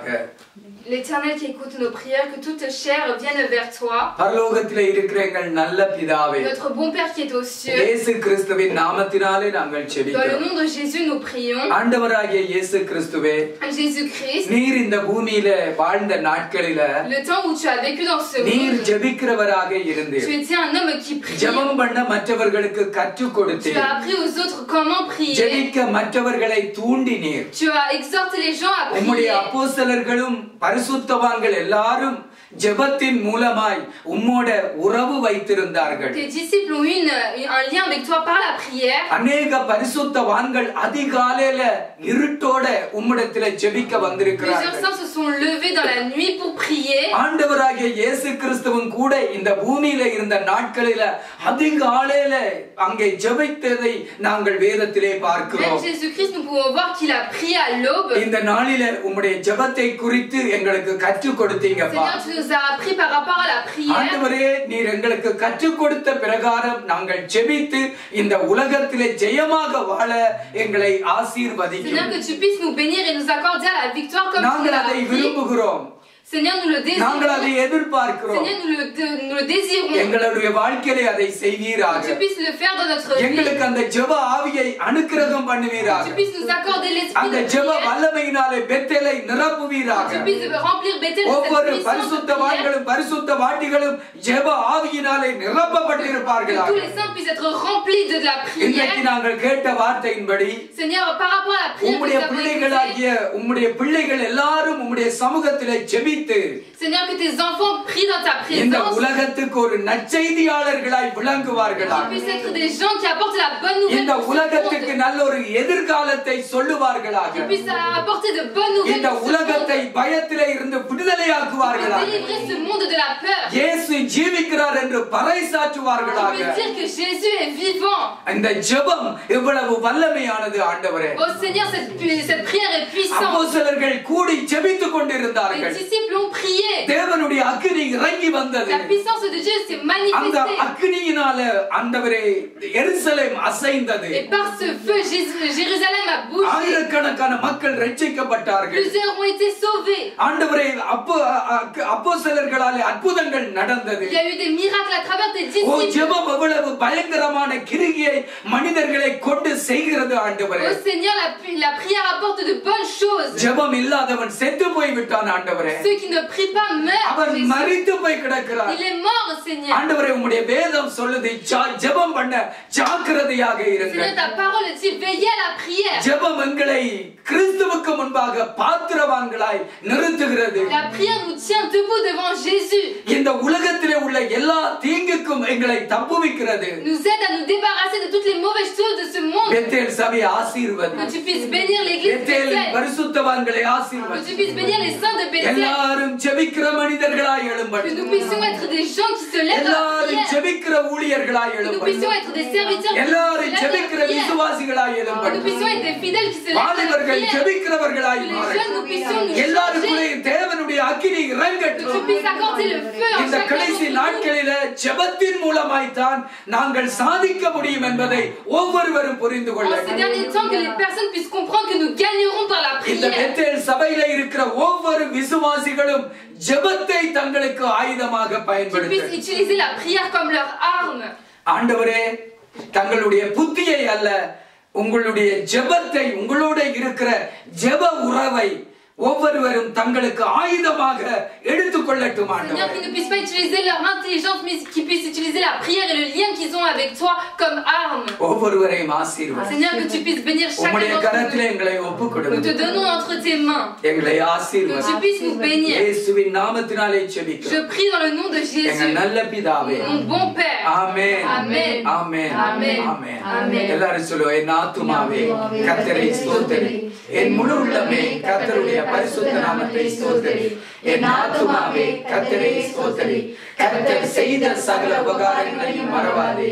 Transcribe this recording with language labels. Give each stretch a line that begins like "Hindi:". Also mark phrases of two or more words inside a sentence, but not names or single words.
French: L'Éternel qui écoute nos prières, que toute chair vienne vers toi.
Tamil: பரலோகத்திலே இருக்கிற எங்கள் நல்ல பிதாவே,
French: Notre bon Père qui est aux cieux,
Tamil: இயேசு கிறிஸ்துவின் நாமத்தினாலே நாங்கள்
French: dans le
Tamil: ஜெபிக்கிறோம்.
French: nom de Jésus nous prions.
Tamil: ஆண்டவராகிய இயேசு கிறிஸ்துவே,
French: Jésus-Christ,
Tamil: நீர் இந்த பூமியில வாழ்ந்த நாட்களில
French: le temps où tu as vécu dans ce
Tamil: நீர்
French: monde,
Tamil: ஜெபிக்கிறவராக
French: tu
Tamil: இருந்தீர்.
French: étais un homme qui prie.
Tamil: ஜெபம் பண்ண மற்றவர்களுக்கு கற்றுக்
French: Tu
Tamil: கொடுத்தீர்.
French: as appris aux autres comment prier.
Tamil: ஜெபிக்க மற்றவர்களை தூண்டினீர்.
French: Tu as exhorté les gens à
Tamil: உம்முடைய
French: prier.
Tamil: அப்போஸ்தலர்களும் பரிசுத்தவான்கள் எல்லாரும் ஜெபத்தின் மூலமாய் உம்மோட உறவு வைத்திருந்தார்கள்.
French: Tes disciples ont eu un lien avec toi par la prière.
Tamil: அநேக பரிசுத்தவான்கள் அதிகாலையில இருட்டோட உம்மிடத்திலே ஜெபிக்க
French: Plusieurs
Tamil: வந்திருக்கிறார்கள்.
French: saints se sont levés dans la nuit pour prier.
Tamil: ஆண்டவராகிய இயேசு கிறிஸ்துவும் கூட இந்த பூமியில இருந்த நாட்களில அதிகாலையில அங்கே ஜெபித்ததை நாங்கள் வேதத்திலே
French: Même
Tamil: பார்க்கிறோம்.
French: Jésus-Christ, nous pouvons voir qu'il a prié à l'aube.
Tamil: இந்த நாளில உம்முடைய ஜெபத்தை குறித்து எங்களுக்கு கற்றுக் கொடுத்தீங்கப்பா.
French: Seigneur, tu nous as appris par rapport à la prière.
Tamil: ஆண்டவரே, நீர் எங்களுக்கு கற்றுக் கொடுத்த பிரகாரம் நாங்கள் ஜெபித்து இந்த உலகத்திலே ஜெயமாக வாழ எங்களை
French: Seigneur,
Tamil: ஆசீர்வதிக்கும்.
French: que tu puisses nous bénir et nous accorder à la victoire comme tu nous
Tamil: நாங்கள்
French: l'as
Tamil: அதை
French: dit.
Tamil: விரும்புகிறோம்.
French: Seigneur, nous le
Tamil: நாங்கள் அதை
French: désirons.
Tamil: எதிர்பார்க்கிறோம்.
French: Seigneur, nous le désirons.
Tamil: எங்களுடைய வாழ்க்கையிலே அதை
French: Que
Tamil: செய்வீராக.
French: tu puisses le faire dans notre vie.
Tamil: எங்களுக்கு அந்த ஜெப ஆவியை அனுக்கிரகம்
French: Que
Tamil: பண்ணுவீராக.
French: tu puisses nous accorder l'esprit
Tamil: அந்த
French: de
Tamil: ஜெப
French: prière.
Tamil: வல்லமையினாலே பெத்தேலை
French: Que
Tamil: நிரப்புவீராக.
French: tu puisses remplir Bethel de
Tamil: ஒவ்வொரு
French: cette puissance de
Tamil: பரிசுத்த
French: prière.
Tamil: வான்களும் பரிசுத்த வாட்டிகளும் ஜெப ஆவியினாலே
French: Que
Tamil: நிரப்பப்பட்டிருப்பார்களாக.
French: tous les saints puissent être remplis de la
Tamil: இன்றைக்கு
French: prière.
Tamil: நாங்கள் கேட்ட வார்த்தையின்படி
French: Seigneur, par rapport à la prière que
Tamil: உம்முடைய
French: nous avons écoutée,
Tamil: பிள்ளைகளாகிய உம்முடைய பிள்ளைகள் எல்லாரும் உம்முடைய சமூகத்திலே ஜெபித்து
French: Seigneur, que tes enfants prient dans ta
Tamil: இந்த
French: présence.
Tamil: உலகத்துக்கு ஒரு நற்செய்தியாளர்களாய்
French: Qu'ils
Tamil: விளங்குவார்களாக.
French: puissent être des gens qui apportent la bonne nouvelle
Tamil: இந்த
French: pour ce
Tamil: உலகத்துக்கு
French: monde.
Tamil: நல்ல ஒரு எதிர்காலத்தை சொல்லுவார்களாக.
French: Qu'ils puissent apporter de bonnes nouvelles
Tamil: இந்த
French: pour ce
Tamil: உலகத்தை
French: monde.
Tamil: பயத்திலே இருந்து
French: Pour
Tamil: விடுதலையாக்குவார்களாக.
French: délivrer ce monde de la peur.
Tamil: இயேசு ஜீவிக்கிறார் என்று
French: Pour
Tamil: பறைசாற்றுவார்களாக.
French: dire que Jésus est vivant.
Tamil: இந்த ஜெபம் எவ்வளவு வல்லமையானது ஆண்டவரே.
French: Oh Seigneur, cette prière est puissante.
Tamil: அப்போஸ்தலர்கள் கூடி ஜெபித்துக்
French: Les
Tamil: கொண்டிருந்தார்கள்.
French: disciples ont prié.
Tamil: தேவனுடைய அக்கினி இறங்கி வந்தது.
French: La puissance de Dieu s'est
Tamil: அந்த
French: manifestée.
Tamil: அக்கினியினால ஆண்டவரே எருசலேம் அசைந்தது.
French: Et par ce feu, Jérusalem a bougé.
Tamil: ஆயிரக்கணக்கான மக்கள் ரட்சிக்கப்பட்டார்கள்.
French: Plusieurs ont été sauvés.
Tamil: ஆண்டவரே அப்போஸ்தலர்களாலே அற்புதங்கள் நடந்தது.
French: Il y a eu des miracles à travers des
Tamil: ஓ
French: disciples.
Tamil: ஜெபம் எவ்வளவு பயங்கரமான கிரியை மனிதர்களை கொண்டு செய்கிறது ஆண்டவரே.
French: Oh Seigneur, la prière apporte de bonnes choses.
Tamil: ஜெபம் இல்லாதவன் செத்து போய் விட்டான் ஆண்டவரே.
French: Ceux qui ne prient pas
Tamil: அவன்
French: meurent.
Tamil: மரித்து போய் கிடக்கிறான்.
French: Il est mort, Seigneur.
Tamil: ஆண்டவரே உம்முடைய வேதம் சொல்லுது ஜெபம் பண்ண ஜாக்கிரதையாக இருங்கள்.
French: Seigneur, ta parole dit veillez à la prière.
Tamil: ஜெபம் எங்களை கிறிஸ்துவுக்கு முன்பாக பாத்திரவான்களாய் நிறுத்துகிறது.
French: La prière nous tient debout devant Jésus.
Tamil: இந்த உலகத்திலே உள்ள எல்லா தீங்குக்கும் எங்களை தப்புவிக்கிறது.
French: Nous aide à nous débarrasser de toutes les mauvaises choses de ce monde.
Tamil: பெத்தேல் சபை ஆசீர்வதி.
French: Que tu puisses bénir l'église de
Tamil: பெத்தேல்
French: Bethel.
Tamil: பரிசுத்தவான்களை
French: Que
Tamil: ஆசீர்வதி.
French: tu puisses bénir les saints de Bethel.
Tamil: எல்லாரும் ஜெபிக்கிற மனிதர்களாய் எழும்படி.
French: Que nous puissions être des gens qui se lèvent dans la
Tamil: எல்லாரும்
French: prière.
Tamil: ஜெபிக்கிற ஊழியர்களாய்
French: Que nous
Tamil: எழும்படி.
French: puissions être des serviteurs qui se
Tamil: எல்லாரும்
French: lèvent dans
Tamil: ஜெபிக்கிற
French: la prière.
Tamil: விசுவாசிகளாய்
French: Que
Tamil: எழும்படி.
French: nous puissions être des fidèles qui se lèvent dans la
Tamil: வாலிபர்கள்
French: prière.
Tamil: ஜெபிக்கிறவர்களாய்
French: Que les
Tamil: மாற.
French: jeunes nous puissions nous
Tamil: எல்லாருக்குள்ளே
French: changer.
Tamil: தேவனுடைய அக்கினி
French: Que tu
Tamil: இறங்கட்டும்.
French: puisses accorder le feu en
Tamil: இந்த
French: chacun
Tamil: கடைசி
French: d'entre nous.
Tamil: நாட்களில ஜெபத்தின் மூலமாய்த்தான் நாங்கள் சாதிக்க முடியும் என்பதை ஒவ்வொருவரும் புரிந்து
French: En ces
Tamil: கொள்ளட்டும்.
French: derniers temps, que les personnes puissent comprendre que nous gagnerons par la
Tamil: இந்த
French: prière.
Tamil: பெத்தேல் சபையில இருக்கிற ஒவ்வொரு விசுவாசிகளும் ஜெபத்தை தங்களுக்கு ஆயுதமாக
French: Qu'ils puissent
Tamil: பயன்படுத்த
French: utiliser la prière comme leur arme.
Tamil: ஆண்டவரே தங்களுடைய புத்தியை அல்ல உங்களுடைய ஜெபத்தை உங்களோட இருக்கிற ஜெப உறவை ஒவ்வொருவரும் தங்களுக்கு ஆயுதமாக எடுத்துக்கொள்ளட்டும்
French: Seigneur,
Tamil: ஆண்டவரே.
French: qu'ils ne puissent pas utiliser leur intelligence, mais qu'ils puissent utiliser la prière et le lien qu'ils ont avec toi comme arme.
Tamil: ஒவ்வொருவரையும் ஆசீர்வதி.
French: Seigneur, que tu puisses bénir chacun
Tamil: உம்முடைய
French: d'entre
Tamil: கரத்திலே
French: nous.
Tamil: எங்களை
French: Nous
Tamil: ஒப்புக்கொடுங்க.
French: te donnons entre tes mains.
Tamil: எங்களை
French: Que
Tamil: ஆசீர்வதி.
French: tu puisses nous bénir.
Tamil: இயேசுவின் நாமத்தினாலே
French: Je
Tamil: ஜெபிக்கிறோம்.
French: prie dans le nom de
Tamil: எங்கள்
French: Jésus,
Tamil: நல்ல பிதாவே.
French: mon bon Père.
Tamil: ஆமென்.
French: Amen.
Tamil: ஆமென்.
French: Amen.
Tamil: ஆமென்.
French: Amen.
Tamil: எல்லாரும் சொல்லுவோம் என் ஆத்துமாவே கர்த்தரை ஸ்தோத்திரி. என் முழு உள்ளமே கர்த்தருடைய பரிசுத்த நாமத்தை ஸ்தோத்திரி. என் ஆத்துமாவே கர்த்தரை ஸ்தோத்திரி. கர்த்தர் செய்த சகல உபகாரங்களையும் மறவாதே.